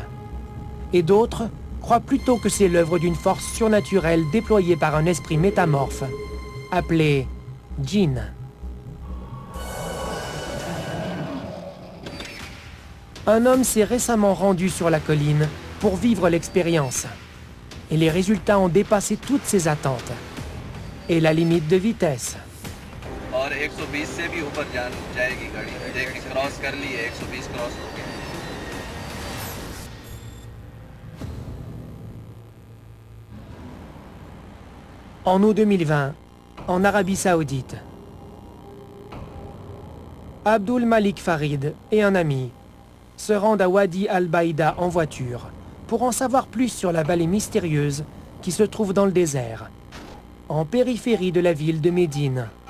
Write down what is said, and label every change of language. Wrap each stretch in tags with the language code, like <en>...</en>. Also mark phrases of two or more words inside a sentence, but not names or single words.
<fr>Et d'autres croient plutôt que c'est l'œuvre d'une force surnaturelle déployée par un esprit métamorphe, appelé djinn. Un homme s'est récemment rendu sur la colline pour vivre l'expérience. Et les résultats ont dépassé toutes ses attentes. Et la limite de vitesse.</fr> <hi>और 120 से भी ऊपर जाएगी गाड़ी। देखिए क्रॉस कर ली है, 120 क्रॉस हो गया।</hi> <fr>En août 2020, en Arabie Saoudite, Abdul Malik Farid et un ami se rendent à Wadi al-Baïda en voiture pour en savoir plus sur la vallée mystérieuse qui se trouve dans le désert, en périphérie de la ville de Médine.</fr>